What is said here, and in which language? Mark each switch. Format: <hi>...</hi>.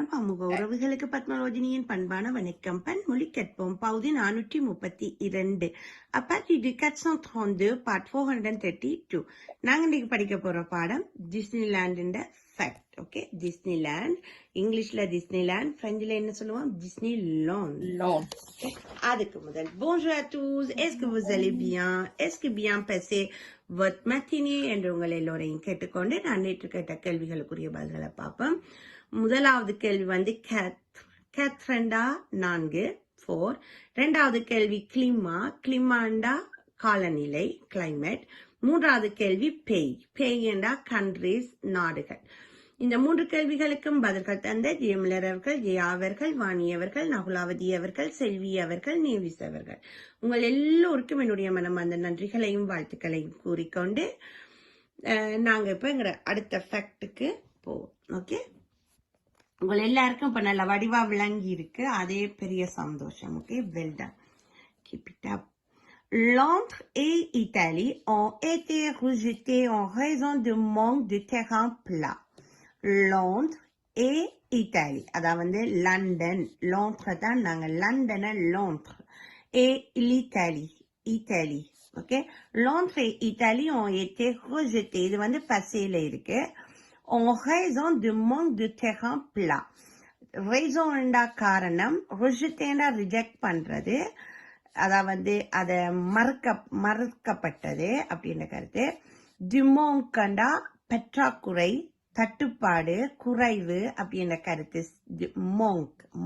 <ta>சமூக உறவுகளுக்கு பத்மலோஜினியின் பண்பான வணக்கம். பன்மொழி கற்போம் பகுதி 432. Apart 432 part 432. நாங்க இன்னைக்கு படிக்க போற பாடம் டிஸ்னிலாண்ட் ஃபேக்ட். ஓகே, டிஸ்னிலாண்ட் இங்கிலீஷ்ல டிஸ்னிலாண்ட், பிரெஞ்சுல என்ன சொல்லுவோம், டிஸ்னி லாண்ட். அதுக்கு முதல்</ta> <fr>bonjour à tous, est-ce que vous allez bien, est-ce que bien passé votre matinée</fr> <ta>என்று உங்கள் எல்லோரையும் கேட்டுக்கொண்டு நான் நேற்று கேட்ட கேள்விகளுக்குரிய பதில்களை பார்ப்போம். முதலாவது கேள்வி வந்து கேத்ரெண்டா 4 4. இரண்டாவது கேள்வி கிளிமாண்டா காலநிலை கிளைமேட். மூன்றாவது கேள்வி பேய் என்றா கண்ட்ரிஸ் நாடுகள். இந்த 3 கேள்விகளுக்கும் பதில்கள் தந்த ஜெயமலர் அவர்கள், ஜெயா அவர்கள், வாணி அவர்கள், நகுலாவதி அவர்கள், செல்வி அவர்கள், நேவிஸ் அவர்கள், உங்கள் எல்லோருக்கும் என்னுடைய மனமார்ந்த நன்றிகளையும் வாழ்த்துக்களையும் கூறிக்கொண்டு நாங்க இப்ப எங்க அடுத்த ஃபேக்டுக்கு போவோம். ஓகே, உங்கள் எல்லாருக்கும் இப்ப நல்ல வடிவா விளங்கி இருக்கு, அதே பெரிய சந்தோஷம்.</ta> <en>Okay, well done, keep it up.</en> <fr>Londres et Italie ont été rejetés en raison de manque de terrain plat. Londres et Italie, அதாவது லண்டன், லாண்ட்ஸ் தான் நாங்க லண்டனை லாண்ட்ஸ், et l'Italie. ஓகே, Londres et Italie ont été rejetés,</fr> <ta>இது வந்து பசேல இருக்கு,</ta> <fr>en raison de manque de terrain plat.</fr> <ta>raison என்றா காரணம், rejeté reject பண்றது, அதாவது அத மறுக்கப்பட்டது அப்படின்ற கருத்து. டிமோங்கண்டா பற்றாக்குறை, தட்டுப்பாடு, குறைவு அப்படின்ற கருத்து. மோங்க்.</ta>